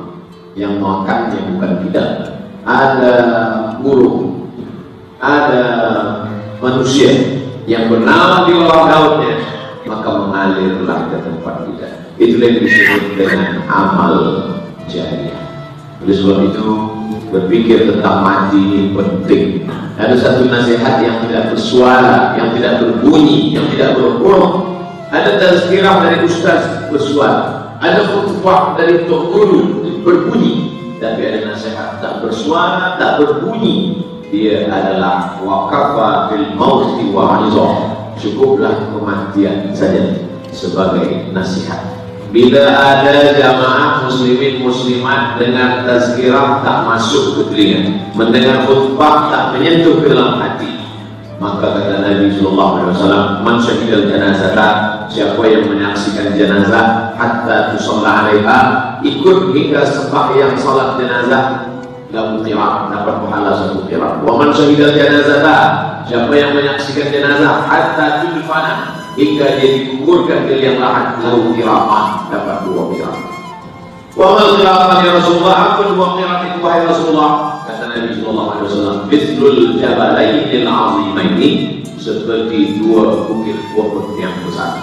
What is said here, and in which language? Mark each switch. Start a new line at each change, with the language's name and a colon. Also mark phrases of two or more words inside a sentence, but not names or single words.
Malay: Yang makannya bukan kita. Ada burung, ada manusia yang bernaung di bawah daunnya, maka mengalirlah ke tempat kita. Itulah yang disebut dengan amal jariah. Oleh sebab itu, berpikir tentang mati ini penting. Ada satu nasihat yang tidak bersuara, yang tidak berbunyi, yang tidak berhuruf. Ada tazkirah dari ustaz bersuara, ada khutbah dari tok guru berbunyi, tapi ada nasihat tak bersuara, tak berbunyi.
Arabic: Dia adalah كفى بالموت واعظا.
Malay: Cukuplah kematian saja sebagai nasihat. Bila ada jamaah muslimin muslimat dengan tazkirah tak masuk ke telinga, mendengar khutbah tak menyentuh ke dalam hati, maka kata Nabi SAW,
Arabic: من شهد الجنازة,
Malay: siapa yang menyaksikan jenazah
Arabic: حتى تصلى عليها,
Malay: ikut hingga sembahyang salat jenazah,
Arabic: له قيراط,
Malay: dapat pahala satu qirat.
Arabic: ومن شهد الجنازة,
Malay: siapa yang menyaksikan jenazah
Arabic: حتى تدفن,
Malay: hingga dia dikuburkan ke liang lahat,
Arabic: له قيراطان,
Malay: dapat 2 qirat.
Arabic: وما القيراطان يا رسول الله,
Malay: apa 2 qirat itu wahai Rasulullah? Kata Nabi SAW,
Arabic: مثل الجبلين العظيمين,
Malay: seperti 2 bukit Uhud yang besar.